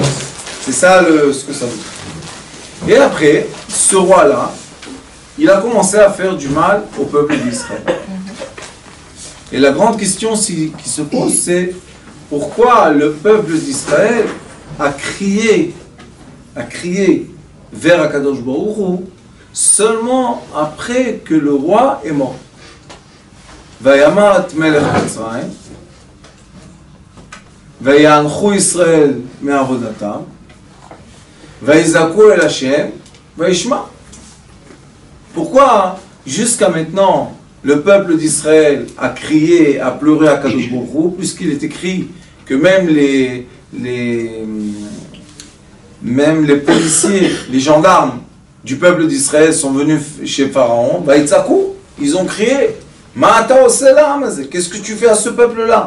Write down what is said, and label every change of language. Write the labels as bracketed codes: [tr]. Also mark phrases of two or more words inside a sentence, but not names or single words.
[fr] C'est ça ce que ça veut dire. Et après, ce roi-là, il a commencé à faire du mal au peuple d'Israël. Et la grande question qui se pose, c'est pourquoi le peuple d'Israël a crié vers [he] הקדוש ברוך הוא [fr] seulement après que le roi est mort. [he] וימת מלך מצרים, וינחו ישראל מעבודתם, ויזעקו אל השם, וישמע. [fr] Pourquoi jusqu'à maintenant le peuple d'Israël a crié, a pleuré à [he] הקדוש ברוך הוא, [fr] puisqu'il est écrit que même les policiers, les gendarmes du peuple d'Israël sont venus chez Pharaon, ils ont crié, qu'est-ce que tu fais à ce peuple-là?